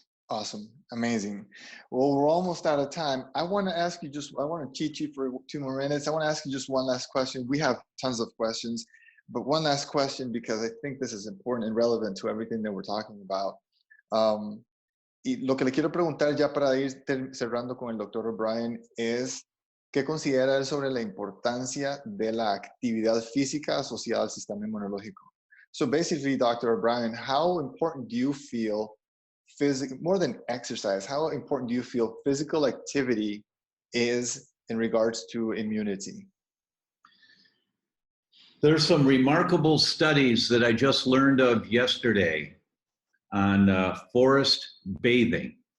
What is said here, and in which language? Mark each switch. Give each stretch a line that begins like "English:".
English: Awesome. Amazing. Well, we're almost out of time. I want to ask you I want to teach you for 2 more minutes. I want to ask you just one last question. We have tons of questions, but one last question, because I think this is important and relevant to everything that we're talking about.
Spanish: Y lo que le quiero preguntar ya para ir cerrando con el Dr. O'Brien es, ¿qué considera él sobre la importancia de la actividad física asociada al sistema inmunológico?
English: So basically, Dr. O'Brien, how important do you feel more than exercise, how important do you feel physical activity is in regards to immunity? There's some remarkable studies that I just learned of yesterday on forest bathing.